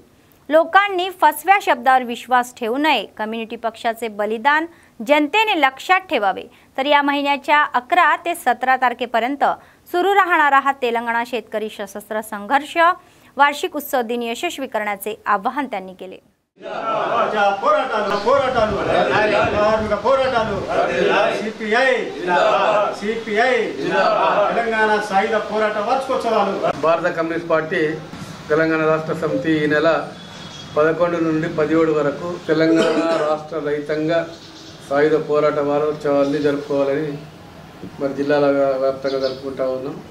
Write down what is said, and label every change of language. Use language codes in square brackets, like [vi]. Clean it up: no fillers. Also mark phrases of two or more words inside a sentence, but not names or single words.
[mr] लोकांनी फसव्या शब्दावर विश्वास ठेवू नये. कम्युनिटी पक्षाचे बलिदान जनतेने लक्षात ठेवावे. तर या महिन्याच्या 11 ते 17 तारखेपर्यंत सुरू राहणारा हा तेलंगणा शेतकरी सशस्त्र संघर्ष वार्षिक उत्सव दिन यशस्वी करण्याचे आवाहन त्यांनी केले. [te] భారత కమ్యూనిస్ట్ పార్టీ తెలంగాణ రాష్ట్ర సమితి ఈ నెల 11 నుండి 17 వరకు తెలంగాణ రాష్ట్ర రైతాంగ సాయుధ పోరాట వారోత్సవాన్ని జరుపుకోవాలని మరి జిల్లాల వ్యాప్తంగా జరుపుకుంటా ఉన్నాం.